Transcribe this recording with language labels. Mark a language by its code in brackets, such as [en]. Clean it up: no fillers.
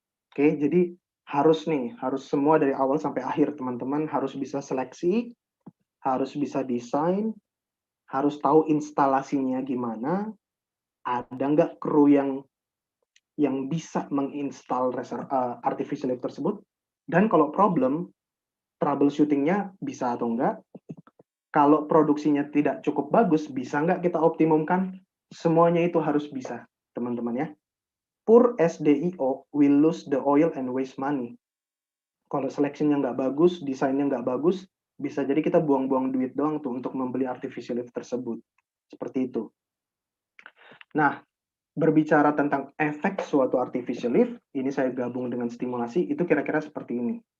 [id] Oke, jadi harus semua dari awal sampai akhir teman-teman harus bisa seleksi, harus bisa desain, harus tahu instalasinya gimana, ada nggak kru yang bisa menginstal artificial lift tersebut, dan kalau troubleshooting-nya bisa atau enggak, kalau produksinya tidak cukup bagus, bisa nggak kita optimumkan, semuanya itu harus bisa, teman-teman ya. [en] Poor SDIO will lose the oil and waste money. [id] Kalau seleksinya nggak bagus, desainnya nggak bagus, bisa jadi kita buang-buang duit doang tuh untuk membeli artificial lift tersebut. Seperti itu. Nah, berbicara tentang efek suatu artificial lift, ini saya gabung dengan stimulasi, itu kira-kira seperti ini.